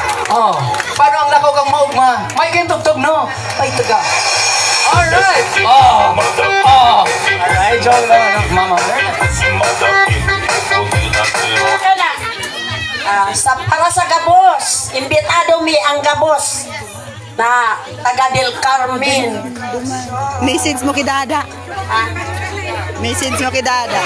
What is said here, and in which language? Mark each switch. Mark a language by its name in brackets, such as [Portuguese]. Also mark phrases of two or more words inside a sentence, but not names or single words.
[Bikol] Oh, paano ang lakaw kang maugma? May kayong tugtog, no? Ay, taga. Alright! Oh! Oh! [Filipino] Alright, joke lang, mama. [Bikol] Para sa gabos, imbitado mi ang gabos na taga Del Carmen. [Filipino] Message mo kay Dada. Ah, Message mo kay Dada.